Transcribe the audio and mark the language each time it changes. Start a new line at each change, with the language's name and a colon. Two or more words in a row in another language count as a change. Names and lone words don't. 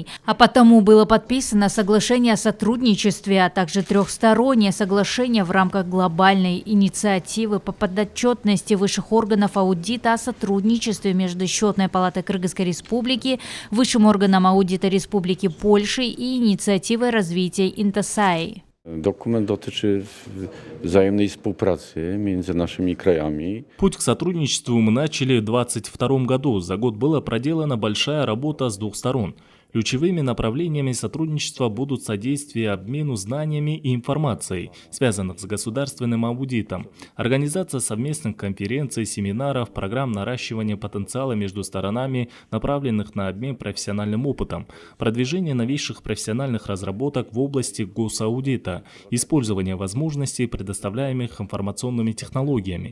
Russian: А потому было подписано соглашение о сотрудничестве, а также трехстороннее соглашение в рамках глобальной инициативы по подотчетности высших органов аудита о сотрудничестве между счетной палатой Кыргызской Республики, высшим органом аудита Республики Польши и инициативой развития Интосаи.
Polish: Dokument dotyczy wzajemnej współpracy między naszymi krajami.
Russian: Путь к сотрудничеству мы начали в 2022 году. За год была проделана большая работа с двух сторон. Ключевыми направлениями сотрудничества будут содействие обмену знаниями и информацией, связанных с государственным аудитом, организация совместных конференций, семинаров, программ наращивания потенциала между сторонами, направленных на обмен профессиональным опытом, продвижение новейших профессиональных разработок в области госаудита, использование возможностей, предоставляемых информационными технологиями.